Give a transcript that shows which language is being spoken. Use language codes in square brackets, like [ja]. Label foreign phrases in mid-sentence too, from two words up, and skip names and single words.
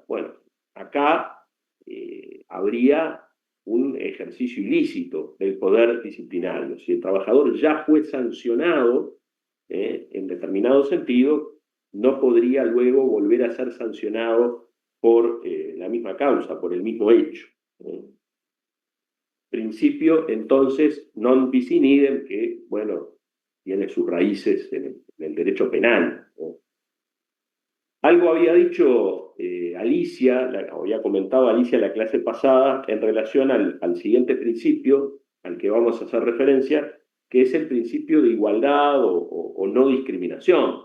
[es] Bueno, acá habría un ejercicio ilícito del poder disciplinario. Si el trabajador ya fue sancionado en determinado sentido, no podría luego volver a ser sancionado por la misma causa, por el mismo hecho. Principio, entonces, [la] non bis in idem, [es] que, bueno, tiene sus raíces en el derecho penal. Algo había dicho Alicia, había comentado Alicia en la clase pasada en relación al siguiente principio al que vamos a hacer referencia, que es el principio de igualdad o no discriminación.